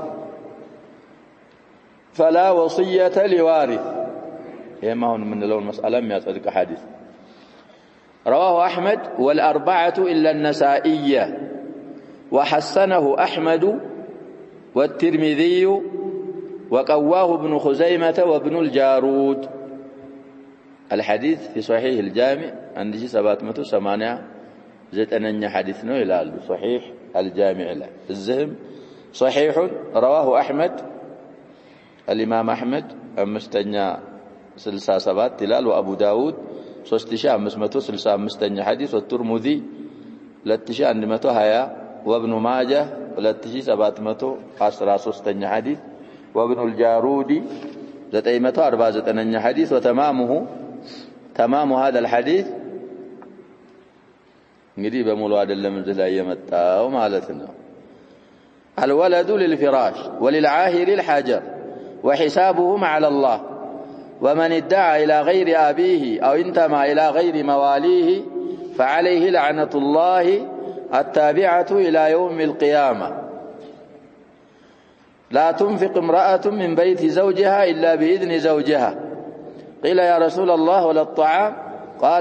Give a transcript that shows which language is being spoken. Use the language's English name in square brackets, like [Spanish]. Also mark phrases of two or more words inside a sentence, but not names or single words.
[Arabic] فلا وصية لوارث ما هو من لون مسألة ما يصدق حديث رواه أحمد والأربعة إلا النسائية وحسنه أحمد والترمذي وقواه ابن خزيمة وابن الجارود الحديث في صحيح الجامع عند 789 حديث [Amharic] ነው ይላሉ [Arabic] صحيح الجامع له الذهب صحيح رواه أحمد الإمام أحمد أمستنيا 67 ይላል وأبو داود 3565 حديث والترمذي 2120 وابن ماجه 2713 حديث وابن الجارود 949 حديث وتمامه تمام هذا الحديث [Amharic] እንግዲህ በሙሉ አይደለም እዚህ ላይ የመጣው ማለት ነው [Arabic] الولد للفراش وللعاهر الحجر وحسابهم على الله ومن ادعى إلى غير أبيه أو انتمى إلى غير مواليه فعليه لعنة الله التابعة إلى يوم القيامة لا تنفق امرأة من بيت زوجها إلا بإذن زوجها قيل يا رسول الله ولا الطعام قال